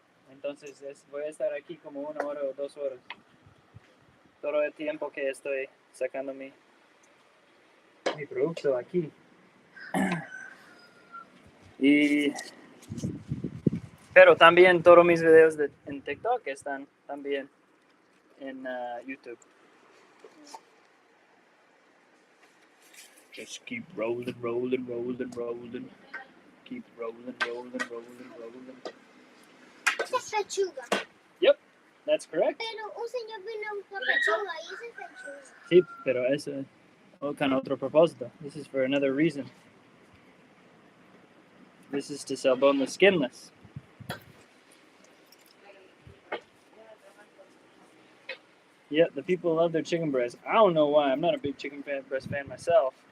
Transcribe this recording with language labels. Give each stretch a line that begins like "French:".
Spanish: Entonces voy a estar aquí como 1 hora o 2 horas. Todo el tiempo que estoy sacando mi producto aquí. Pero también todos mis videos en TikTok están también en YouTube.
English: Just keep rolling, rolling, rolling, rolling. Keep rolling, rolling, rolling, rolling.
Spanish: Esa es pechuga.
English: Yep, that's correct.
Spanish: Pero un señor vino a buscar pechuga y esa es pechuga. Sí, pero eso es con otro propósito.
English: This is for another reason. This is to sell boneless, skinless. Yeah, the people love their chicken breast. I don't know why. I'm not a big chicken breast fan myself.